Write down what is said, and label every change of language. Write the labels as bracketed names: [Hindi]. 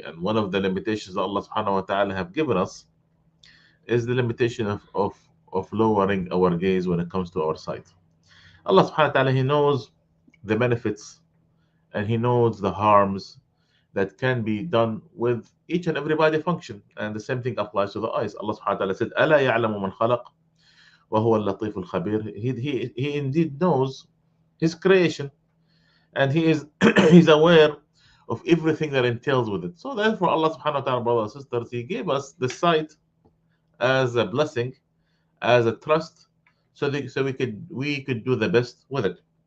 [English] And one of the limitations that Allah subhanahu wa ta'ala have given us is the limitation of lowering our gaze when it comes to our sight. Allah subhanahu wa ta'ala, He knows the benefits and He knows the harms that can be done with each and every body function. And the same thing applies to the eyes. [Arabic] Allah subhanahu wa ta'ala said, أَلَا يَعْلَمُ مَنْ خَلَقَ وَهُوَ اللَّطِيفُ الْخَبِيرُ. [English] He indeed knows His creation and He is He's aware of everything that entails with it. So therefore Allah subhanahu wa ta'ala, brothers and sisters, He gave us the sight as a blessing, as a trust, so we could do the best with it.